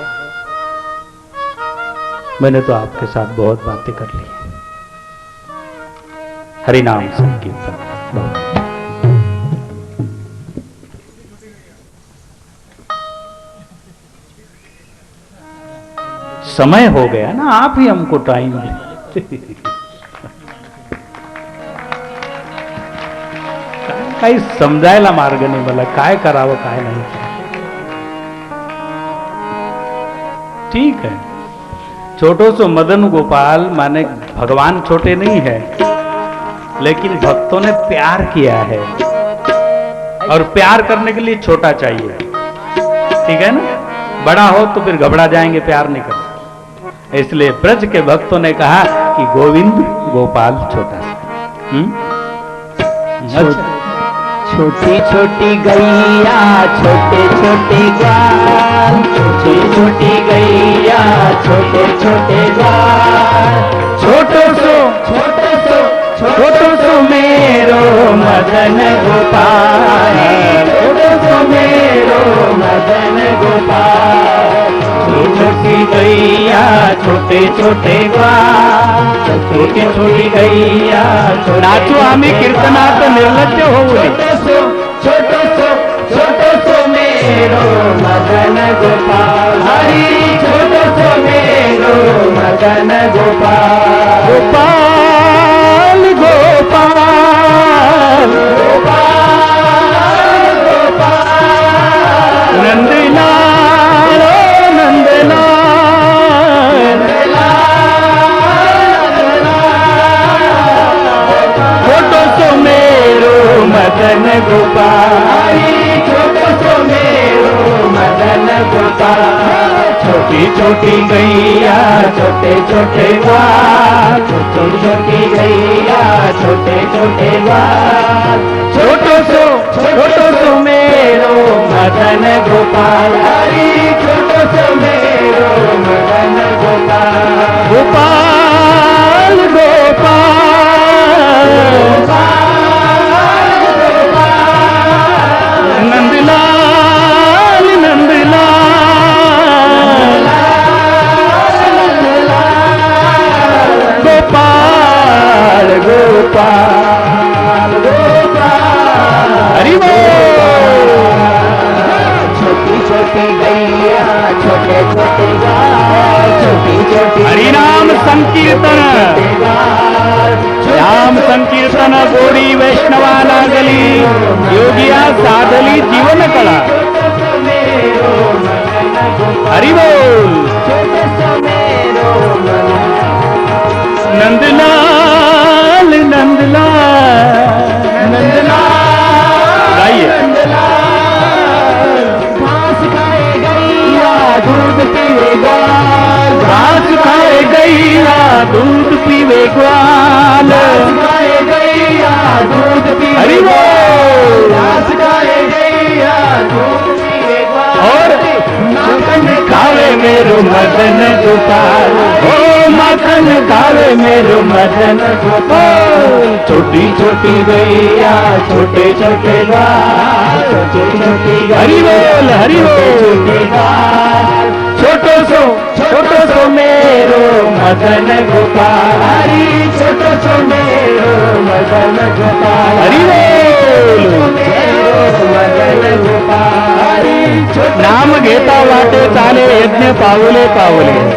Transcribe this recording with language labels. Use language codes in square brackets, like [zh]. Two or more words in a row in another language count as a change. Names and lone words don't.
[hi] मैंने तो आपके साथ बहुत बातें कर ली। हरिनाम संकीर्तन। समय हो गया ना, आप ही हमको टाइम दें। [mr] काही समजायला मार्ग नाही मला, काय करावं काय नाही। [hi] ठीक है, [bra] छोटो सो [hi] मदन गोपाल माने भगवान छोटे नहीं है, लेकिन भक्तों ने प्यार किया है, और प्यार करने के लिए छोटा चाहिए। ठीक है ना, बड़ा हो तो फिर घबरा जाएंगे, प्यार नहीं कर सकते। इसलिए ब्रज के भक्तों ने कहा कि गोविंद गोपाल छोटा सा। [bra] छोटी छोटी गैया छोटे छोटे ग्वाल, छोटी छोटी गैया छोटे छोटे ग्वाल। छोटो सो मेरो मदन गोपाल, छोटो सो मेरो मदन गोपाल। छोटी गैया छोटे छोटे छोटे ग्वाल, छोटी छोटी गैया, [mr] नाचो आम्ही कीर्तनात निर्लज्ज होऊ नये. [bra] छोटो सो मेरो मदन गोपाल, हरी छोटो सो मेरो मदन गोपाल. गोपाल गोपाल गोपाल गोपाल, नंदलाल ओ नंदलाल, छोटो सो मेरो मदन गोपाल, छोटो सो मेरो मदन गोपाल. छोटी छोटी गैया, छोटे छोटे ग्वाल, छोटी छोटी गैया, छोटे छोटे ग्वाल. छोटो सो मेरो मदन गोपाल, हरी छोटो सो मेरो मदन गोपाल. गोपाल गोपाल नंदलाल नंदलाल, गोपाल गोपाल हरि बोल. छोटी छोटी गैया, छोटे छोटे ग्वाल, छोटी छोटी [mr] हरिनाम संकीर्तन, नाम संकीर्तन गोडी वैष्णवा लागली, योगिया साधली जीवन कला. [bra] हरि बोल. [hi] नंदलाल नंदलाल गाइए. [bra] घास खाए गैया, दूध पीवे ग्वाल, घास खाए गैया दूध पीवे ग्वाल. खाए गैया, दूध पीवे हरि बोल. घास खाए गैया, दूध पीवे ग्वाल. और माखन खावे मेरो मदन गोपाल, ओ माखन खावे मेरो मदन गोपाल. छोटी छोटी गैया, छोटे छोटे ग्वाल, छोटी छोटी हरि बोल हरि बोल. छोटे ग्वाल. छोटो सो मेरो मदन गोपाल, हरी छोटो सो मेरो मदन गोपाल. हरि बोल. मेरो मदन गोपाल, हरी छोटो [mr] नाम घेता वाटे चाले यज्ञ पावले पावले.